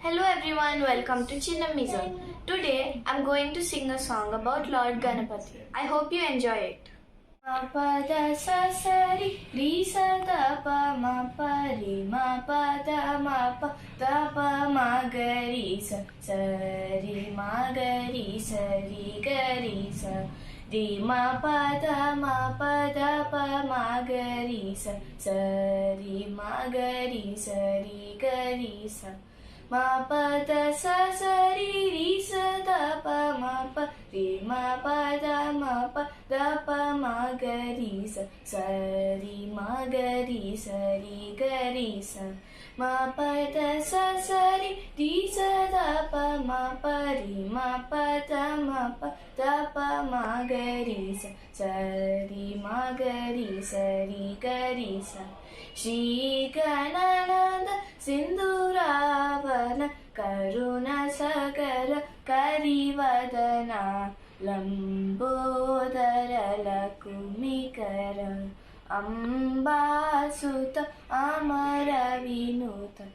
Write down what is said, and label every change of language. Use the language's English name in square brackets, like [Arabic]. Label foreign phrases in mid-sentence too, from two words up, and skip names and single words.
[English] everyone, welcome to Chinnammi Zone. Today I'm going to sing a song about Lord Ganapati. I hope you enjoy it. Ma pa da sa sa ri sa da pa ma pa ri ma pa da ma ga ri sa ri ma ga ri sa ri ga ri sa ri ma pa da ma ga ri sa ri ma ga ri sa ri ga ri sa ma pa da sa sa ri sa da pa ma ri ma pa da ma ga ri sa ri ma ga ri sa ri ga ri sa ma pa da sa sa ri sa da pa ma ri ma pa da ma ga ri sa ri ma ga ri sa ri ga ri sa [Kannada] ಶ್ರೀ ಗಣನಾದ ಸಿಂಧೂರಾವನ ಕರುಣ ಸಕಲ ಕರಿವದನ ಲಂಬೋದರ ಲಕುಮಿಕರ ಅಂಬಾಸುತ ಅಮರ ವಿನೂತ